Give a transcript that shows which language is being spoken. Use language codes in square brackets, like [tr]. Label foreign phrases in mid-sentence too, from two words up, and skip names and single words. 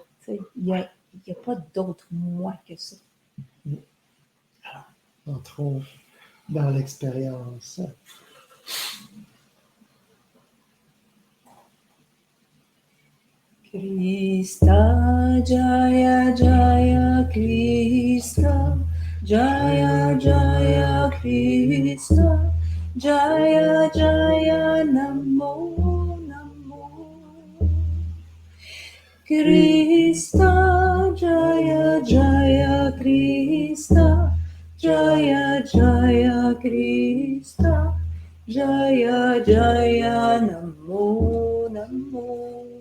[fr] Il n'y a pas d'autre moi que ça. Alors, entrons dans l'expérience. [sa] Krista, Jaya, Jaya, Krista, Jaya, Jaya, Krista, Jaya, Jaya, Namo, Namo. Krista, Jaya, Jaya, Krista, Jaya, Jaya, Krista, Jaya, Jaya, Namo, Namo.